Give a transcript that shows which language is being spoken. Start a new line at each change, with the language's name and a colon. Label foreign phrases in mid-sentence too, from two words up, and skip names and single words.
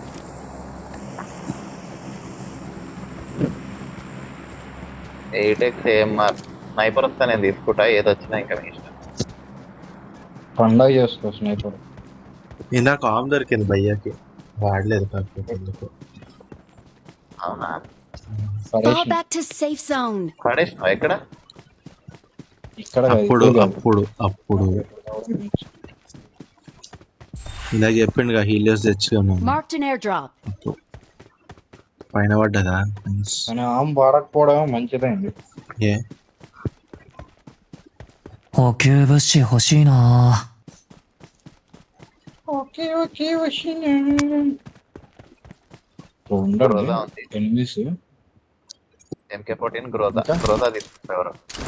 Telugu: 8x AMR స్నైపర్ వస్తే నేను తీసుకుంటా, ఏది వచ్చినా ఇంకా మీ ఇష్టం. పండగ చేసుకో స్నైపర్. ఇందాక ఆమ్ దొరికింది భయ్యకి, వాడలేదు కాకపోతే ఎందుకు. అవునా?
English: Fall back to safe zone.
Telugu: పడేసినావా ఎక్కడ? ఇక్కడ అప్పుడు ఇందాక చెప్పిండు హీలియోస్ తెచ్చుకున్నాను.
English: Marked an airdrop.
Telugu: పైన పడ్డదా? కానీ ఆమ్ వాడకపోవడం మంచిదైంది. ఏ
Japanese: 補給物資欲しいな。
Telugu: ఓకే ఉండండి. గ్రోజా ఉంది.
English: ఎనిమిస్
Telugu: MK14 గ్రోజా ఇంకా? గ్రోజా తీసుకుంటా ఎవరు?